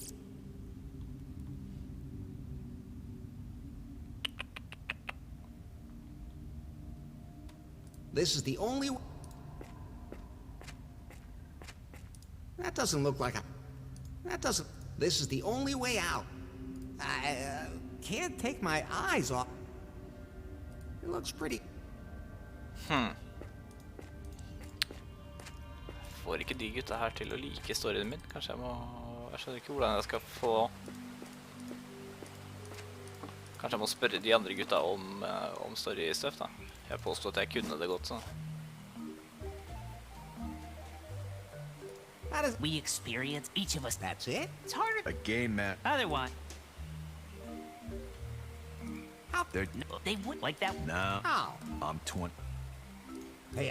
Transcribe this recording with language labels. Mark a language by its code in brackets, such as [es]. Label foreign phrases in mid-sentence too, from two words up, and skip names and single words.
[en] This is the only... That doesn't look like a... That doesn't... This is the only way out. I can't take my eyes off... It looks pretty... [no] Får ikke de gutta her til å like storyen min. Kanskje jeg må... Jeg skjønner ikke hvordan jeg skal få... Kanskje jeg må spørre de andre gutta om story-stuff, da. Jeg påstår at jeg kunne det godt, sånn. [en] We experience, each of us. That's it? It's harder. A game, Matt. Otherwise. They would like that. No. How? I'm 20. Hey,